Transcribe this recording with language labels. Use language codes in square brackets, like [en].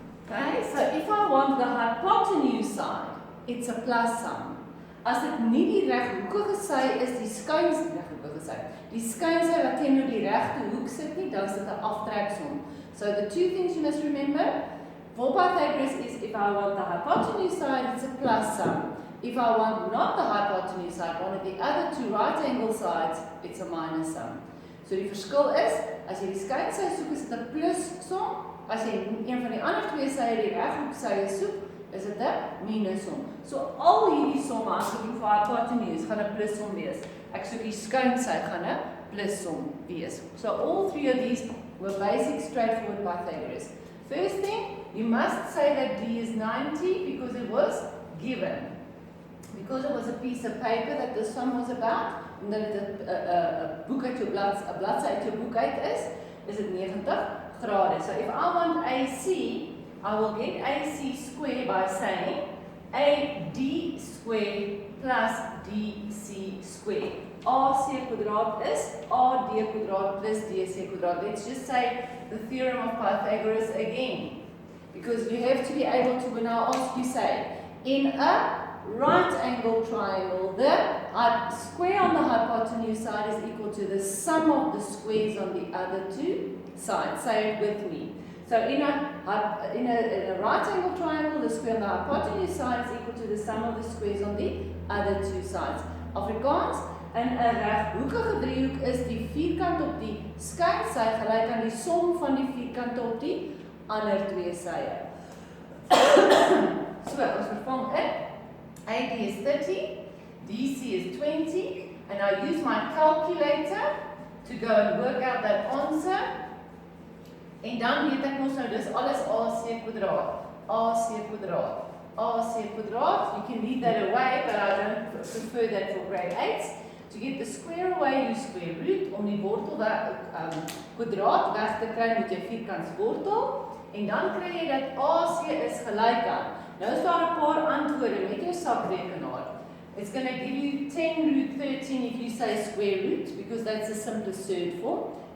[en] Okay, so if I want the hypotenuse side, it's a plus sum. [af] As dit nie die reghoekige sy is, die skuinhoekige sy. Die skuinsy wat teenoor die regte hoek sit nie, dan is dit 'n aftreksom. [en] So the two things you must remember for Pythagoras is if I want the hypotenuse side, it's a plus sum. If I want not the hypotenuse side, one of the other two right angle sides, it's a minus sum. [af] So die verskil is, as jy die skuinsy soek, is dit 'n plus som. As jy een van die ander twee sye die reghoeksye soek, is dit 'n minussom. So al hierdie somme as ek vir hypotenuse gaan 'n plussom wees. Ek soek die skuinsy gaan 'n plussom wees. [en] So all three of these were basic straightforward Pythagoras. First thing, you must say that D is 90 because it was given. Because it was a piece of paper that the sum was about, [af] omdat dit 'n boek uit jou bladsy uit jou boek uit is dit 90 grade. [en] So if I want AC, I will get AC squared by saying AD squared plus DC squared. [af] AC kwadraat is AD kwadraat plus DC kwadraat. [en] Let's just say the theorem of Pythagoras again. Because you have to be able to, when I ask you, say, in a right angle triangle, the square on the hypotenuse side is equal to the sum of the squares on the other two sides. Say it with me. So in a right angle triangle, the square on the hypotenuse side is equal to the sum of the squares on the other two sides. [af] Afrikaans, in 'n reghoekige driehoek is die vierkant op die skuinsy gelyk aan die som van die vierkante op die ander twee sye. So, ons vervang dit. [en] AD is 30, DC is 20, and I use my calculator to go and work out that answer. [af] En dan weet ek mos nou, dis alles AC kwadraat, AC kwadraat, AC kwadraat. [en] You can leave that away, but I don't prefer that for grade 8. To get the square away, you square root. [af] Om die wortel kwadraat weg te kry met jou vierkantswortel. En dan kry jy dat AC is gelyk aan. Nou is daar 'n paar antwoorde met jou sakrekenaar. [en] It's going to give you 10 root 13 if you say square root, because that's the simplest third form.